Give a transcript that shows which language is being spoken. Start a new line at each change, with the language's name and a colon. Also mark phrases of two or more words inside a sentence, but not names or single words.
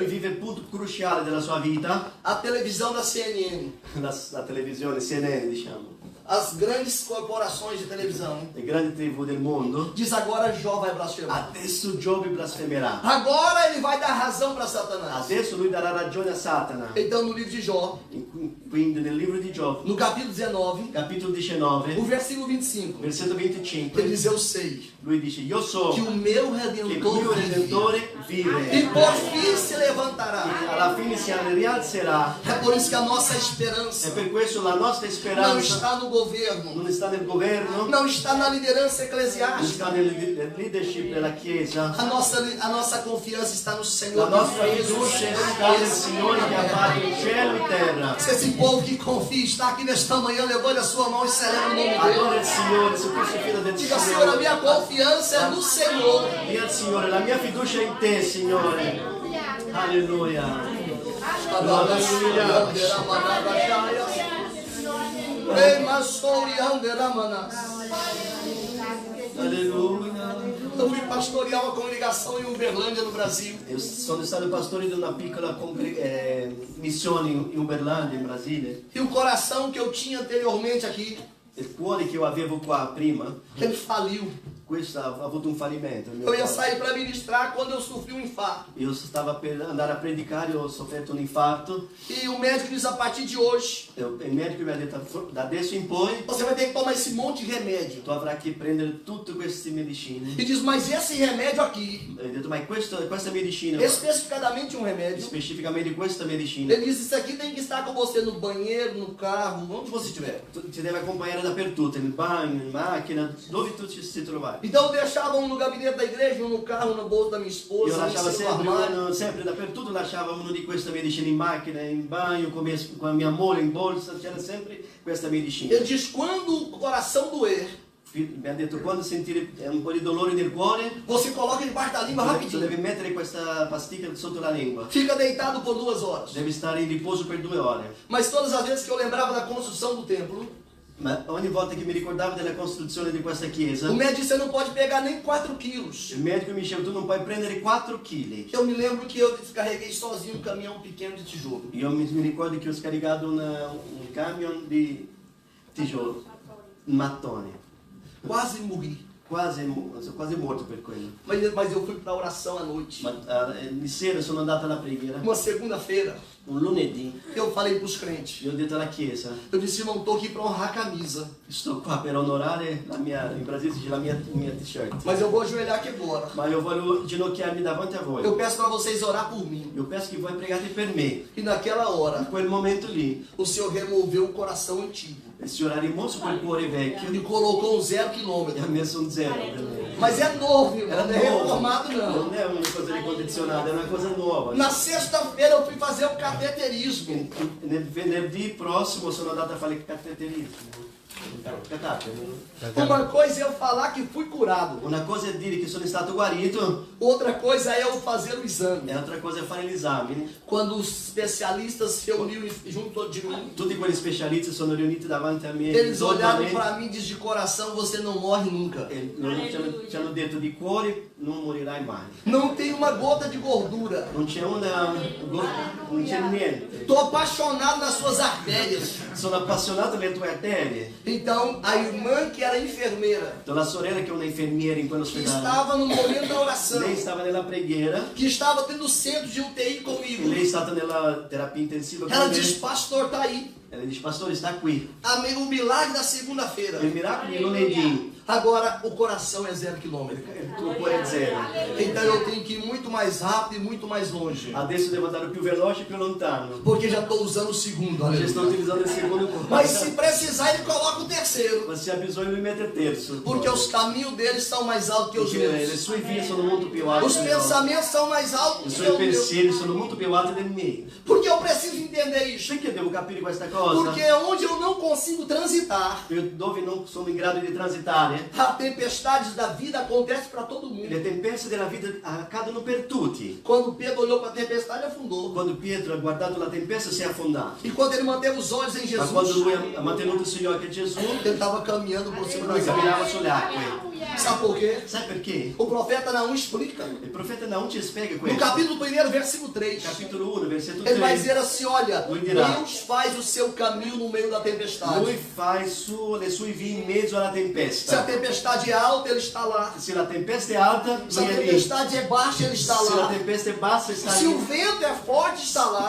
Portuguese: vida,
Italian: vive il punto cruciale della sua vita,
Portuguese: a televisão da CNN,
Italian: la televisione, CNN diciamo,
Portuguese: as grandes corporações de televisão,
Italian: le grandi TV del mondo,
Portuguese: diz: agora Jó vai blasfemar.
Italian: adesso Giobbe blasfemerà.
Portuguese: Agora ele vai dar razão para Satanás.
Italian: Adesso lui darà ragione a Satana.
Portuguese: Então, no livro de Jó,
Italian: Quindi nel libro di Giobbe,
Portuguese: no capítulo 19,
Italian: capitolo 19,
Portuguese: o versículo 25,
Italian: versetto
Portuguese: ele 25, diz: eu sei
Italian: lui dice io so
Portuguese: que o meu
Italian: che il
Portuguese: Redentor
Italian: mio
Portuguese: vive
Italian: Redentore
Portuguese: e
Italian: vive.
Portuguese: por fim se levantará.
Italian: Alla fine si rialzerà.
Portuguese: É por isso que a nossa
Italian: E
Portuguese: esperança
Italian: per questo la nostra
Portuguese: não
Italian: speranza
Portuguese: está no governo,
Italian: non sta nel governo,
Portuguese: não está na lideranza
Italian: non
Portuguese: eclesiástica.
Italian: sta nel leadership della Chiesa.
Portuguese: A nossa confiança está no
Italian: La
Portuguese: Senhor.
Italian: nostra fiducia sta nel Signore che ha fatto il cielo e terra.
Portuguese: Se esse povo que confia está aqui nesta manhã, levante a sua mão e celebre o nome dele.
Italian: Adora il Signore, se tu sei figlio del
Portuguese: Diga: Senhor, a
Italian: Signore.
Portuguese: minha confiança é no Senhor.
Italian: Dì al Signore, la mia fiducia è in te, Signore. Alleluia. Alleluia.
Portuguese: Eu fui pastorear uma congregação em Uberlândia, no Brasil.
Italian: Io sono stato pastore di una piccola missione in Uberlândia, in Brasile.
Portuguese: E o coração que eu tinha anteriormente aqui,
Italian: Il cuore che io avevo qua prima,
Portuguese: ele faliu.
Italian: questo ha avuto un fallimento. Il mio
Portuguese: Eu ia
Italian: cuore.
Portuguese: sair para ministrar quando eu sofri um infarto.
Italian: Io stavo per andare a predicare, ho sofferto un infarto.
Portuguese: E o médico disse: a partir de hoje,
Italian: Il medico mi ha detto, da adesso in poi,
Portuguese: você vai ter que tomar esse monte de remédio.
Italian: tu avrai che prendere tutte queste medicine.
Portuguese: E diz: mas esse remédio aqui,
Italian: Ho detto, ma questa medicina,
Portuguese: especificadamente um remédio,
Italian: specificamente questa medicina,
Portuguese: ele diz: isso aqui tem que estar com você no banheiro, no carro, onde você estiver.
Italian: ti deve accompagnare dappertutto, nel bagno, in macchina, dove tu ci si trovai.
Portuguese: Então eu deixava um no gabinete da igreja, um no carro, no bolso da minha esposa,
Italian: Io
Portuguese: um
Italian: lasciavo
Portuguese: no
Italian: sempre,
Portuguese: armário.
Italian: sempre dappertutto, lasciavo uno di queste medicine in macchina, in bagno, con la mia moglie in borsa, c'era sempre questa medicina.
Portuguese: Ele diz: quando o coração doer,
Italian: Mi ha detto, quando sentire un po' di dolore nel cuore,
Portuguese: você coloca debaixo da língua
Italian: tu
Portuguese: rapidinho.
Italian: devi mettere questa pasticca sotto la lingua.
Portuguese: Fica deitado por 2 horas.
Italian: Devi stare in riposo per 2 ore.
Portuguese: Mas todas as vezes que eu lembrava da construção do templo,
Italian: Ma ogni volta che mi ricordavo della costruzione di questa chiesa,
Portuguese: o médico disse: você não pode pegar nem 4 quilos.
Italian: il medico mi diceva, tu non puoi prendere 4 kg.
Portuguese: Eu me lembro que eu descarreguei sozinho um caminhão pequeno de tijolo.
Italian: Io mi ricordo che ho scaricato un camion di tijolo, un mattone.
Portuguese: Quase morri.
Italian: quasi morto per quello.
Portuguese: Mas eu fui para a oração à noite.
Italian: Ma di sera sono andato alla preghiera,
Portuguese: Uma segunda-feira,
Italian: un lunedì,
Portuguese: eu falei para os crentes.
Italian: e ho detto alla chiesa,
Portuguese: Eu disse, irmão, estou aqui para honrar a camisa.
Italian: sto qua per onorare la mia, in Brasile si dice la mia t-shirt,
Portuguese: Mas eu vou ajoelhar aqui agora.
Italian: ma io voglio ginocchiarmi davanti a voi.
Portuguese: Eu peço para vocês orar por mim.
Italian: Io penso che voi pregate per me.
Portuguese: E naquela hora,
Italian: In quel momento lì,
Portuguese: o Senhor removeu o coração antigo
Italian: il Signore ha rimosso quel cuore vecchio
Portuguese: e colocou um 0
Italian: e
Portuguese: quilômetro.
Italian: ha messo un zero per me.
Portuguese: Mas é novo, irmão.
Italian: Era
Portuguese: Não é reformado, não.
Italian: Non è una cosa ricondizionata, è una cosa nuova.
Portuguese: Na sexta-feira eu fui fazer o cateterismo.
Italian: Nel venerdì prossimo sono andato a fare il cateterismo.
Portuguese: Uma coisa é eu falar que fui curado.
Italian: Una cosa è dire che sono stato guarito,
Portuguese: Outra coisa é eu fazer o exame.
Italian: e altra cosa è fare l'esame.
Portuguese: Quando os especialistas se reuniram junto de mim,
Italian: Tutti quegli specialisti sono riuniti davanti a me.
Portuguese: eles olharam
Italian: intorno a
Portuguese: para mim e disseram de coração, você não morre nunca.
Italian: me, e loro ci hanno detto di cuore non morirai mai.
Portuguese: Não tem uma gota de gordura.
Italian: Non c'è non c'è niente.
Portuguese: Estou apaixonado nas suas artérias.
Italian: Sono appassionato alle tue arterie.
Portuguese: Então, a irmã que era enfermeira,
Italian: La sorella che è una infermiera in
Portuguese: que
Italian: quell'ospedale,
Portuguese: estava no momento da oração,
Italian: lei stava nella preghiera,
Portuguese: que estava tendo centro de UTI
Italian: e
Portuguese: comigo,
Italian: lei è stata nella terapia intensiva con
Portuguese: ela
Italian: me.
Portuguese: disse, pastor, tá aí.
Italian: Ela dice, pastore, sta qui.
Portuguese: Amém, o milagre da segunda-feira.
Italian: Il miracolo di lunedì,
Portuguese: Agora, o coração é 0 quilômetro.
Italian: il tuo cuore è zero.
Portuguese: Então, eu tenho que ir muito mais rápido e muito mais longe.
Italian: Adesso devo andare più veloce e più lontano.
Portuguese: Porque já estou usando o segundo.
Italian: Já sto
Portuguese: Aleluia.
Italian: utilizzando il secondo cuore.
Portuguese: Mas se precisar, ele coloca o terceiro.
Italian: Ma se ha bisogno lui mette il terzo.
Portuguese: Porque os caminhos deles são mais altos que os
Italian: Perché le
Portuguese: meus.
Italian: sue vie sono molto più alte
Portuguese: Os
Italian: delle nostre.
Portuguese: pensamentos são mais
Italian: I
Portuguese: altos que
Italian: suoi
Portuguese: os meus.
Italian: pensieri sono molto più alti dei miei.
Portuguese: Porque eu preciso entender isso.
Italian: Perché devo capire questa cosa?
Portuguese: Porque onde eu não consigo transitar,
Italian: Io dove non sono in grado di transitare,
Portuguese: a tempestades da vida acontece para todo mundo.
Italian: le tempeste della vita accadono per tutti.
Portuguese: Quando Pedro olhou para a tempestade, afundou.
Italian: Quando Pietro ha guardato la tempesta si è affondato.
Portuguese: E quando ele manteve os olhos em
Italian: Ma quando
Portuguese: Jesus,
Italian: lui ha mantenuto sugli occhi a Gesù,
Portuguese: ele estava caminhando por cima
Italian: lui
Portuguese: das águas.
Italian: camminava sulle acque.
Portuguese: Sabe por quê?
Italian: Sai perché?
Portuguese: O profeta Naum explica.
Italian: Il profeta Naum ci spiega
Portuguese: No
Italian: questo.
Portuguese: capítulo 1, versículo 3.
Italian: Capitolo 1, versetto
Portuguese: Ele vai 3. dizer assim, olha,
Italian: Lui dirà.
Portuguese: Deus faz o seu caminho no meio da tempestade.
Italian: Lui fa le sue vie in mezzo alla
Portuguese: Se a
Italian: tempesta.
Portuguese: tempestade é alta, ele está lá.
Italian: Se la tempesta è alta,
Portuguese: Se a
Italian: lui è lì.
Portuguese: tempestade é baixa, ele está
Italian: Se la
Portuguese: lá.
Italian: tempesta è bassa, sta
Portuguese: Se o
Italian: lì.
Portuguese: vento é forte, está lá.